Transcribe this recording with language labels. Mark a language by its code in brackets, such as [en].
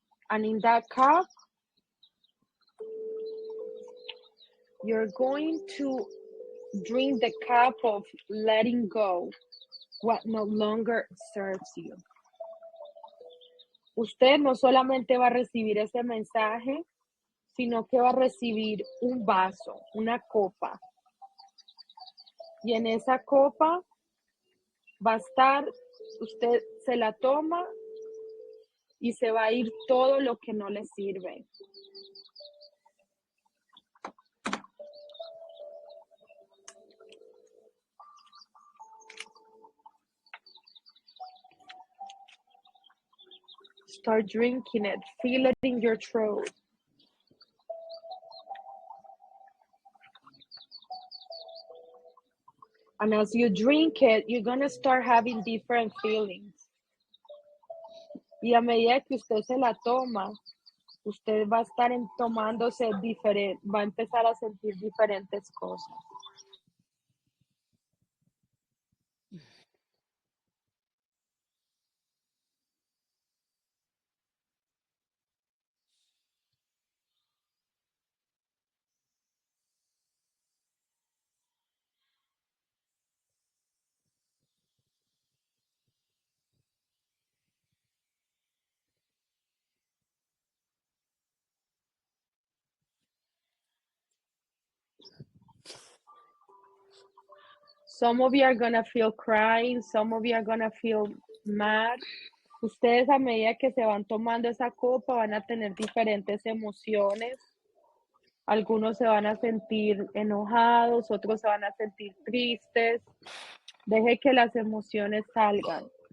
[en] And in that cup, you're going to drink the cup of letting go what no longer serves you. [es] Usted no solamente va a recibir ese mensaje, sino que va a recibir un vaso, una copa. Y en esa copa va a estar, usted se la toma y se va a ir todo lo que no le sirve. [en] Start drinking it. Feel it in your throat. And as you drink it, you're going to start having different feelings. [es] Y a medida que usted se la toma, usted va a estar tomándose diferente, va a empezar a sentir diferentes cosas. [en] Some of you are gonna feel crying, some of you are gonna feel mad. [es] Ustedes a medida que se van tomando esa copa van a tener diferentes emociones. Algunos se van a sentir enojados, otros se van a sentir tristes. Deje que las emociones salgan.